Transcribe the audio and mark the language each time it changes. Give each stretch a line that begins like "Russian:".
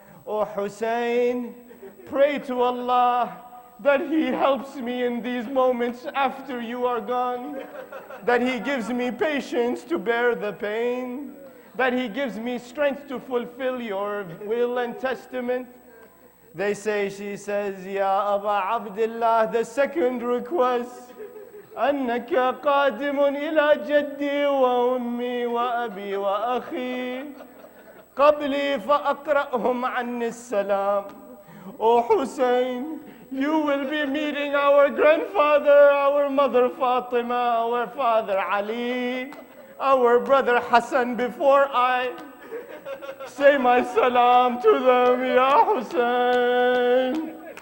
English: Oh Hussein, pray to Allah that He helps me in these moments after you are gone, that He gives me patience to bear the pain, that He gives me strength to fulfill your will and testament. They say, she says, Ya Aba Abdullah, the second request,
Arabic: أنك قادم إلى جدي وأمي وأبي وأخي قبلي فأقرأهم عني السلام.
English: Oh Hussein, you will be meeting our grandfather, our mother Fatima, our father Ali, our brother Hassan before I say my salam to them, Ya Hussein.